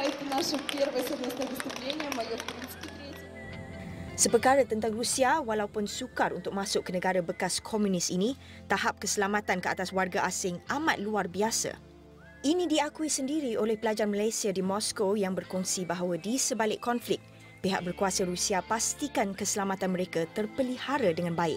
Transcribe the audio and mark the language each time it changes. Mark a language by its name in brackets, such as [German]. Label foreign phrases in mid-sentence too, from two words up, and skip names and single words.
[Russian] Это наше первое совместное выступление, мое, в принципе, третье. [Malay] Seperkara tentang Rusia, walaupun sukar untuk masuk ke negara bekas komunis ini, tahap keselamatan ke atas warga asing amat luar biasa. Ini diakui sendiri oleh pelajar Malaysia di Moskow yang berkongsi bahawa di sebalik konflik, pihak berkuasa Rusia pastikan keselamatan mereka terpelihara dengan baik.